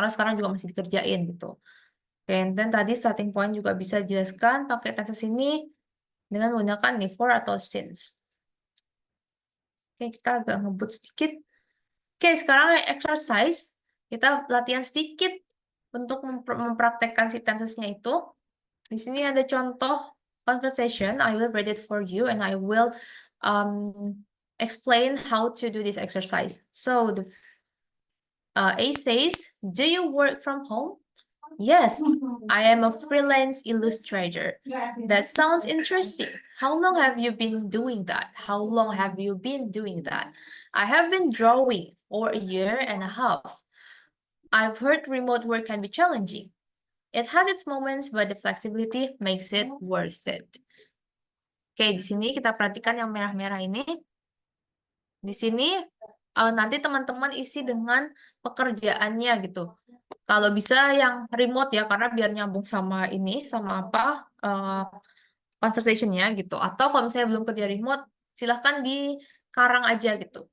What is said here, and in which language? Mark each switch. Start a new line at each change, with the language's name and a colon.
Indonesian: Karena sekarang juga masih dikerjain gitu. Oke, dan tadi starting point juga bisa dijelaskan pakai tenses ini dengan menggunakan before atau since. Oke, kita agak ngebut sedikit. Oke, sekarang exercise. Kita latihan sedikit untuk mempraktekkan si tensesnya itu. Di sini ada contoh conversation.
English: I will read it for you and I will explain how to do this exercise. So the A says, "Do you work from home?" Yes, I am a freelance illustrator. That sounds interesting. How long have you been doing that? How long have you been doing that? I have been drawing for a year and a half. I've heard remote work can be challenging. It has its moments, but the flexibility makes it worth it.
Indonesian: Oke, di sini kita perhatikan yang merah-merah ini. Di sini nanti teman-teman isi dengan pekerjaannya gitu. Kalau bisa yang remote ya, karena biar nyambung sama ini, sama apa conversationnya gitu. Atau kalau misalnya belum kerja remote, silahkan dikarang aja gitu.